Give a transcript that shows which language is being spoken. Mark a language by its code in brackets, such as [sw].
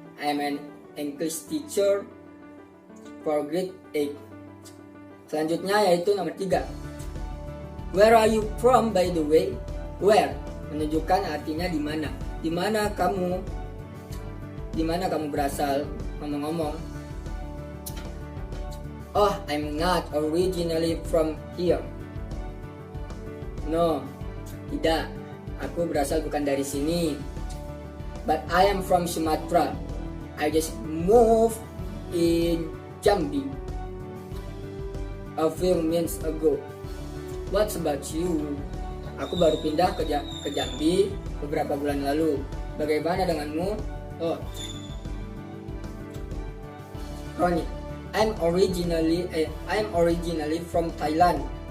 [en] I am an English teacher for grade 8. [id] Selanjutnya yaitu nomor 3. [en] Where are you from by the way? Where [id] menunjukkan artinya di mana. Di mana kamu berasal, ngomong-ngomong. [en] Oh, I'm not originally from here. No, [id] tidak. Aku berasal bukan dari sini. [en] But I am from Sumatera. I just moved in Jambi a few months ago. What about you? [id] Aku baru pindah ke Jambi beberapa bulan lalu. Bagaimana denganmu? [en] Oh, Ronnie, I'm originally from Thailand.